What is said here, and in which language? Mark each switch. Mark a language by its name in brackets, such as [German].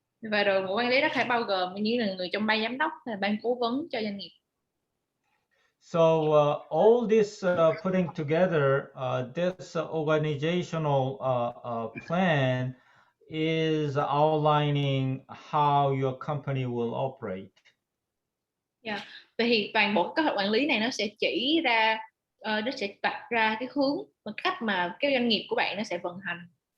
[Vietnamese] Và đội ngũ quản lý đó phải bao gồm như là người trong ban giám đốc hay là ban cố vấn cho doanh nghiệp. [English] So all this putting together, this organizational plan is outlining how your company will operate. Yeah. [Vietnamese] Vậy thì toàn bộ kế hoạch quản lý này nó sẽ chỉ ra, nó sẽ đặt ra cái hướng và cách mà cái doanh nghiệp của bạn nó sẽ vận hành.